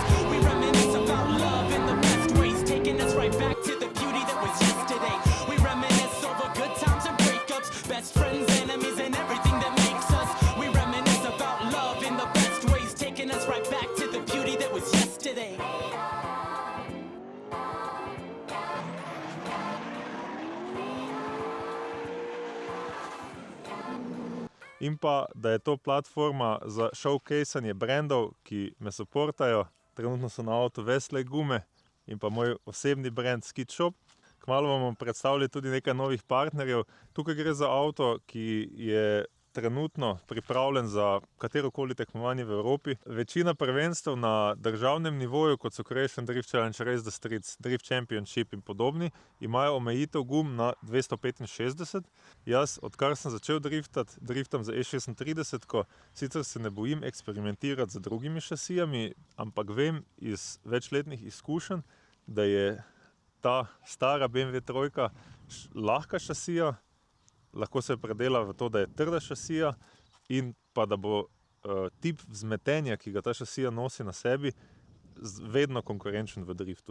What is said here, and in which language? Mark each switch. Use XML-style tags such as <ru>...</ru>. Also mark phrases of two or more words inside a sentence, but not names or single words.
<en>We reminisce about love in the best ways, taking us right back to the beauty that was yesterday. We reminisce over good times and breakups, best friends, enemies, and everything that makes us. We reminisce about love in the best ways, taking us right back to the beauty that was yesterday.</en> <sl>In pa, da je to platforma za showcasanje brandov, ki me supportajo. Trenutno so na avtu Vesle gume in pa moj osebni brand Skid Shop. Kmalu vam bom predstavljal tudi nekaj novih partnerjev. Tukaj gre za avto, ki je trenutno pripravljen za katerokoli tekmovanje v Evropi. Večina prvenstev na državnem nivoju, kot so Croatian Drift Challenge, Race the Streets, Drift Championship in podobni, imajo omejitev gum na 265. Jaz, odkar sem začel driftam za E36, sicer se ne bojim eksperimentirati z drugimi šasijami, ampak vem iz večletnih izkušenj, da je ta stara BMW trojka lahka šasija, lahko se predela v to, da je trda šasija in pa da bo tip vzmetenja, ki ga ta šasija nosi na sebi, vedno konkurenčen v driftu.</sl>